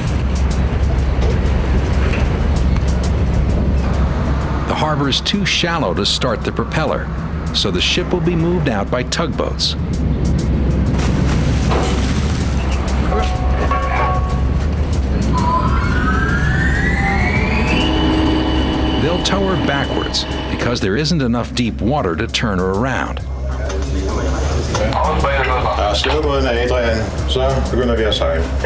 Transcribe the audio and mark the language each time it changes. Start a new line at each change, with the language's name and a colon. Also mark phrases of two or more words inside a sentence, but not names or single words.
English: The harbor is too shallow to start the propeller, so the ship will be moved out by tugboats. They'll tow her backwards because there isn't enough deep water to turn her around.
Danish: Slæb båden af Adrian, så begynder vi at sejle.